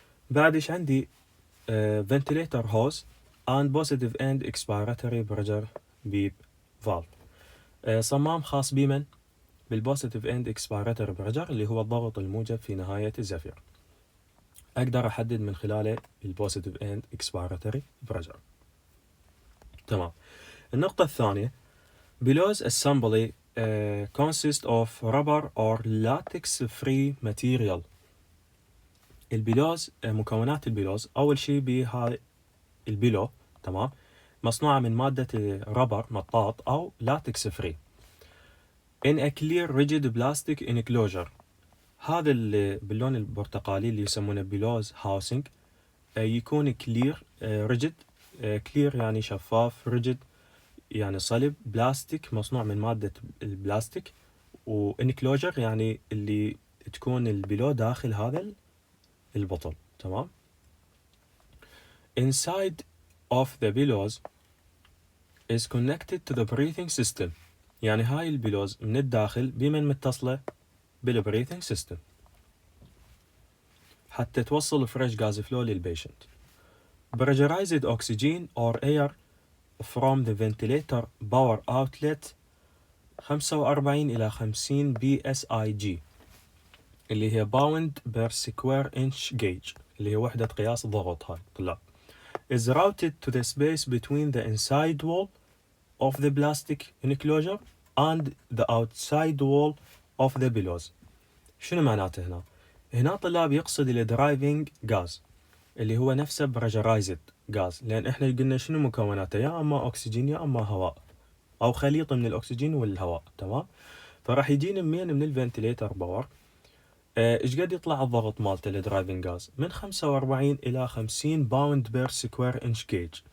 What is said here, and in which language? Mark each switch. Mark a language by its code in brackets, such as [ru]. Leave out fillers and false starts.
[ar] بعد ايش عندي؟ [en] ventilator hose and positive end expiratory pressure beep valve. [ar] صمام خاص بمن؟ بالبوزيتيف اند اكسبيراتوري بريشر اللي هو الضغط الموجب في نهاية الزفير. اقدر احدد من خلاله البوزيتيف اند اكسبيراتوري بريشر. تمام. النقطة الثانية [en] belows assembly consist of rubber or latex free material. [ar] البيلوز مكونات البيلوز اول شيء بهاي البيلو، تمام، مصنوعة من مادة ربر مطاط او لاتكس فري [en] in a clear rigid plastic enclosure. [ar] هذا اللي باللون البرتقالي اللي يسمونه بيلوز هاوسنج يكون كلير ريجيد. كلير يعني شفاف، ريجيد يعني صلب، بلاستيك مصنوع من مادة البلاستيك، وانكلوجر يعني اللي تكون البيلو داخل هذا البطل. تمام. [en] Inside of the billows is connected to the breathing system. [ar] يعني هاي البيلوز من الداخل بمن متصلة؟ بالبريثنج سيستم حتى توصل فريش غاز فلو للبيشنت. [en] Pressurized oxygen or air from the ventilator power outlet 45 إلى 50 PSIG اللي هي pound per square inch gauge [ar] اللي هي وحدة قياس ضغط. هاي طلاب [en] is routed to the space between the inside wall of the plastic enclosure and the outside wall of the billows. [ar] شنو معناته هنا؟ هنا طلاب يقصد الدرايفنج غاز اللي هو نفسه pressurized غاز، لأن احنا قلنا شنو مكوناته؟ يا اما اكسجين يا اما هواء. أو خليط من الأكسجين والهواء. تمام. فراح يجيني من الفنتليتر باور ايش قد يطلع الضغط مالته الدرايفنج غاز؟ من 45 إلى 50 باوند بير سكوير انش كيج.